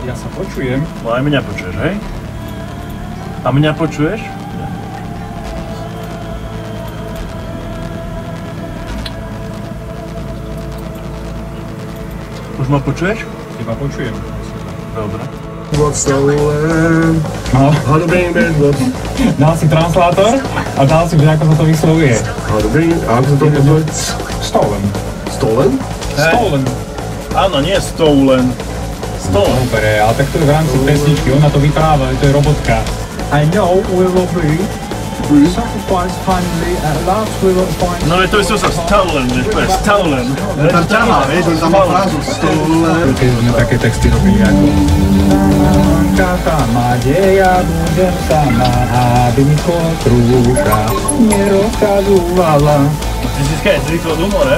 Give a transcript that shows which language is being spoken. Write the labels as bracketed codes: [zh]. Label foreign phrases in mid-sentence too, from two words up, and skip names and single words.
[sk] Ja sa počujem. No aj mňa počuješ, hej? A mňa počuješ? Už ma počuješ? Teba počujem. Dobre. [en] What's stolen? [sk] No. [en] How to bring back what? [sk] Dal si translátor a dal si, že ako sa to vyslovuje. [en] How to bring... [sk] A ako sa to vyslovuje? Stolen. Stolen? Stolen. Áno, nie stolen. Stolen. Dobre, ale tak to je v rámci pesničky, ona to vypráva, to je robotka. [en] I know we will be sacrificed finally at last we will find... [sk] No to je sa stolen, to je stolen. Tam ťahá, vieš, on tam má frázu stolen. Keď sme také texty robili ako... Sama, kde ja budem sama, aby mi kotrúka nerozkazovala. Ty si skaj zvykol do more?